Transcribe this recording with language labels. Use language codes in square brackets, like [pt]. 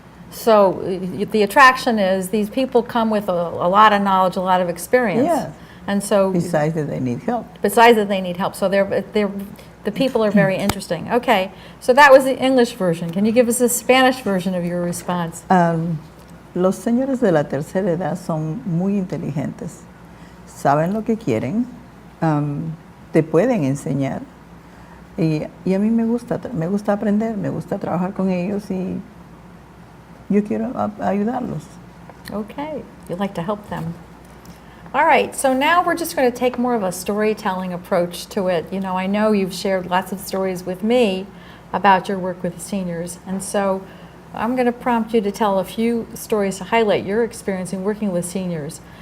[en] So the attraction is these people come with a lot of knowledge, a lot of experience. Yeah. And so besides that, they need help. So the people are very interesting. Okay, so that was the English version. Can you give us a Spanish version of your response? [es] Los señores de la tercera edad son muy inteligentes. Saben lo que quieren, te pueden enseñar. Y a mí me gusta aprender, me gusta trabajar con ellos y yo quiero ayudarlos. [en] Okay, you like to help them. All right, so now we're just going to take more of a storytelling approach to it. You know, I know you've shared lots of stories with me about your work with seniors, and so I'm going to prompt you to tell a few stories to highlight your experience in working with seniors.